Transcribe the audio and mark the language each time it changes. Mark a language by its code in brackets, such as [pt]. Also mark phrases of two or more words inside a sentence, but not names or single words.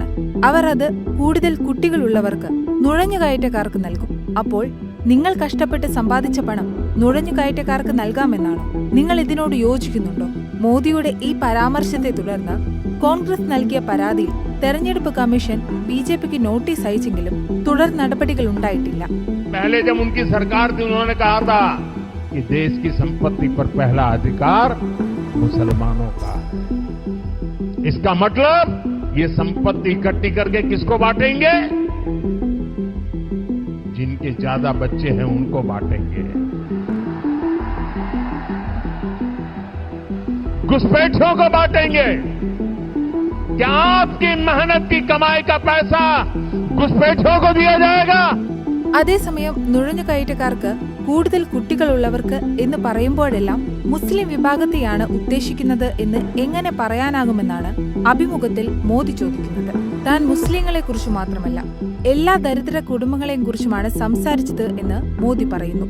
[ml] അവർ അത് കൂടുതൽ കുട്ടികളുള്ളവർക്ക്, നുഴഞ്ഞുകയറ്റക്കാർക്ക് നൽകും. അപ്പോൾ നിങ്ങൾ കഷ്ടപ്പെട്ട് സമ്പാദിച്ച പണം നുഴഞ്ഞുകയറ്റക്കാർക്ക് നൽകാമെന്നാണോ? നിങ്ങൾ ഇതിനോട് യോജിക്കുന്നുണ്ടോ? മോദിയുടെ ഈ പരാമർശത്തെ തുടർന്ന് കോൺഗ്രസ് നൽകിയ പരാതിയിൽ തെരഞ്ഞെടുപ്പ് കമ്മീഷൻ ബിജെപിക്ക് നോട്ടീസ് അയച്ചെങ്കിലും തുടർ നടപടികൾ ഉണ്ടായിട്ടില്ല. [hi] पहले जब उनकी सरकार थी उन्होंने कहा था कि देश की संपत्ति पर पहला अधिकार मुसलमानों का है। इसका मतलब ये संपत्ति इकट्ठी करके किसको बांटेंगे? जिनके ज्यादा बच्चे हैं उनको बांटेंगे। घुसपैठियों को बांटेंगे। क्या आपकी मेहनत की कमाई का पैसा घुसपैठियों को दिया जाएगा? [ml] അതേസമയം നുഴഞ്ഞുകയറ്റക്കാർക്ക്, കൂടുതൽ കുട്ടികളുള്ളവർക്ക് എന്ന് പറയുമ്പോഴെല്ലാം മുസ്ലിം വിഭാഗത്തെയാണ് ഉദ്ദേശിക്കുന്നത് എന്ന് എങ്ങനെ പറയാനാകുമെന്നാണ് അഭിമുഖത്തിൽ മോദി ചോദിക്കുന്നത്. താൻ മുസ്ലിങ്ങളെ കുറിച്ച് മാത്രമല്ല എല്ലാ ദരിദ്ര കുടുംബങ്ങളെയും കുറിച്ചുമാണ് സംസാരിച്ചത് എന്ന് മോദി പറയുന്നു.